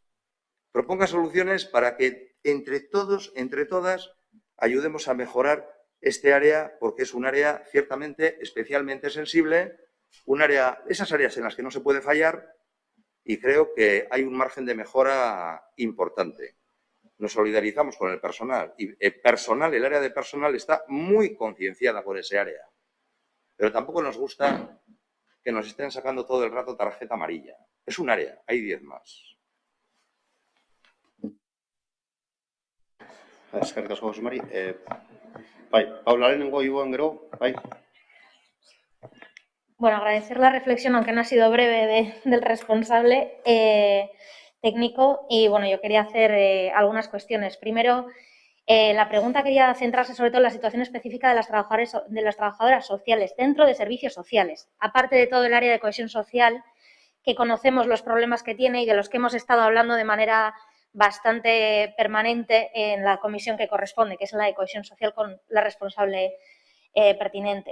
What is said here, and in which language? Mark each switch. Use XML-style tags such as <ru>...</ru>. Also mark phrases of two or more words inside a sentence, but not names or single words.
<es>Proponga soluciones para que entre todos, entre todas, ayudemos a mejorar este área porque es un área ciertamente especialmente sensible, un área, esas áreas en las que no se puede fallar y creo que hay un margen de mejora importante. Nos solidarizamos con el personal y el área de personal está muy concienciada con ese área. Pero tampoco nos gusta que nos estén sacando todo el rato tarjeta amarilla. Es un área, hay 10 más.</es> <eu>Eskerrik asko, Jose Mari. Paula, lehenengo Ibon gero, bai.</eu> <es>Bueno, agradecer la reflexión, aunque no ha sido breve, del responsable técnico. Y bueno, yo quería hacer algunas cuestiones. Primero, la pregunta quería centrarse sobre todo en la situación específica de las trabajadoras sociales dentro de servicios sociales, aparte de todo el área de cohesión social, que conocemos los problemas que tiene y de los que hemos estado hablando de manera bastante permanente en la comisión que corresponde, que es la de cohesión social con la responsable pertinente.</es>